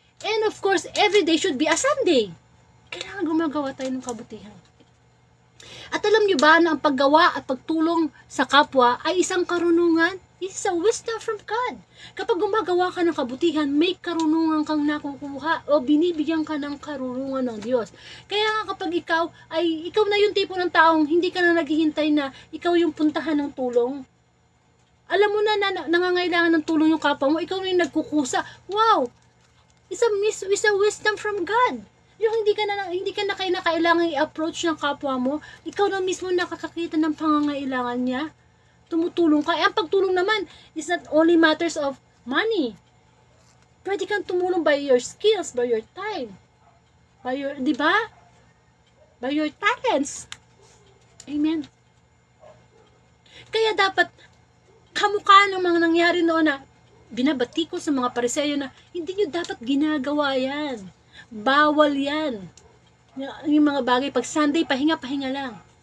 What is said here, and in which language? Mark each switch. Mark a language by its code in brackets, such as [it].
[en] And of course, every day should be a Sunday. [tl] Kailangan gumagawa tayo ng kabutihan. At alam nyo ba na ang paggawa at pagtulong sa kapwa ay isang karunungan? [en] It's a wisdom from God. [tl] Kapag gumagawa ka ng kabutihan, may karunungan kang nakukuha o binibigyan ka ng karunungan ng Diyos. Kaya nga kapag ikaw na yung tipo ng taong hindi ka na naghihintay na ikaw yung puntahan ng tulong. Alam mo na nangangailangan ng tulong yung kapwa mo, ikaw na yung nagkukusa. Wow! [en] It's a wisdom from God. [tl] Yung hindi ka na kailangan i-approach ng kapwa mo, ikaw na mismo nakakakita ng pangangailangan niya. Tumutulong ka. Ang pagtulong naman [en] is not only matters of money. [tl] Pwede kang tumulong [en] by your skills, by your time, by your, di ba? By your talents. Amen. [tl] Kaya dapat kamukha ng mga nangyari noon na binabati ko sa mga Pariseyo na hindi nyo dapat ginagawa yan. Bawal yan. Yung mga bagay, pag Sunday, pahinga lang.